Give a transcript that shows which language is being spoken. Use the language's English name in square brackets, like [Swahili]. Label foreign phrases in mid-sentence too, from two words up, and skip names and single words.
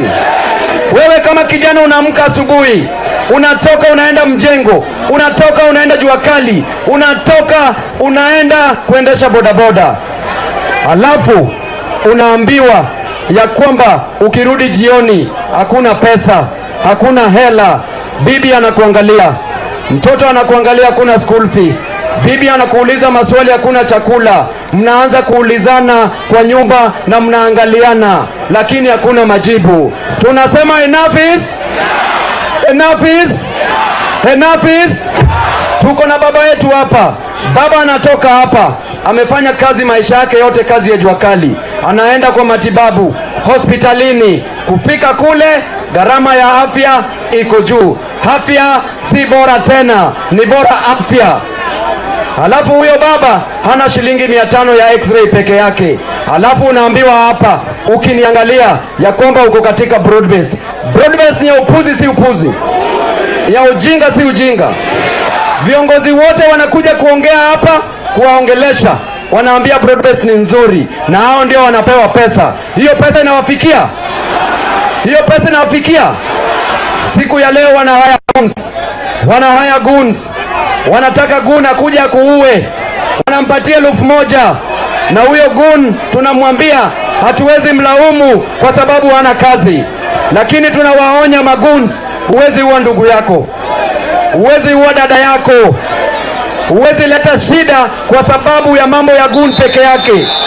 [Swahili] Wewe kama kijana unaamka asubuhi, unatoka unaenda mjengo, unatoka unaenda jua kali, unatoka unaenda kuendesha bodaboda, alafu unaambiwa ya kwamba ukirudi jioni hakuna pesa, hakuna hela. Bibi anakuangalia, mtoto anakuangalia, hakuna [English] school fee. [Swahili] Bibi anakuuliza maswali, hakuna chakula. Mnaanza kuulizana kwa nyumba na mnaangaliana, lakini hakuna majibu. [English] Tunasema enough is enough is enough is. [Swahili] Tuko na baba yetu hapa. Baba anatoka hapa, amefanya kazi maisha yake yote, kazi ya jua kali, anaenda kwa matibabu hospitalini. Kufika kule, gharama ya afya iko juu. Afya si bora tena, ni bora afya. Halafu huyo baba hana shilingi 500 ya x-ray peke yake. Halafu unaambiwa hapa, ukiniangalia ya kwamba uko katika [English] broad based. Broad based [Swahili] ni ya upuzi si upuzi? Ya ujinga si ujinga? Viongozi wote wanakuja kuongea hapa, kuwaongelesha, wanaambia [English] broad based [Swahili] ni nzuri, na hao ndio wanapewa pesa. Hiyo pesa inawafikia? Hiyo pesa inawafikia? Siku ya leo wanahaya goons, wanataka goon akuja kuue, wanampatia 1,000, na huyo goon tunamwambia hatuwezi mlaumu kwa sababu hana kazi, lakini tunawaonya magoons, huwezi uwa ndugu yako, huwezi uwa dada yako, huwezi leta shida kwa sababu ya mambo ya goon peke yake.